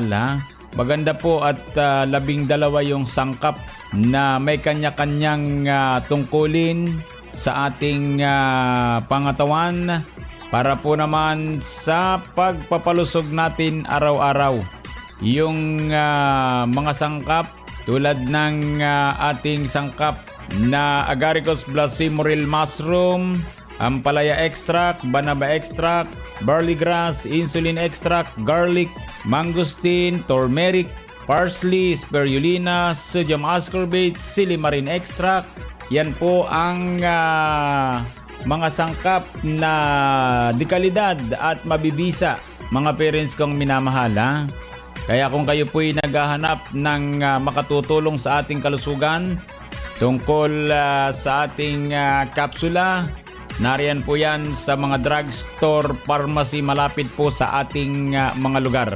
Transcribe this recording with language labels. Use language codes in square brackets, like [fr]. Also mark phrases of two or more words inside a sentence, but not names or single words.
[tl] Maganda po at 12 yung sangkap na may kanya-kanyang tungkulin sa ating pangatawan para po naman sa pagpapalusog natin araw-araw. Yung mga sangkap tulad ng ating sangkap na [en] Agaricus blacimoril mushroom, ampalaya extract, banaba extract, barley grass, insulin extract, garlic, mangosteen, turmeric, parsley, spirulina, sodium ascorbate, silimarin extract. [tl] Yan po ang mga sangkap na dekalidad at mabibisa mga parents kong minamahal. Kaya kung kayo po'y naghahanap ng makatutulong sa ating kalusugan tungkol sa ating kapsula, nariyan po yan sa mga [en] drugstore, pharmacy [tl] malapit po sa ating mga lugar.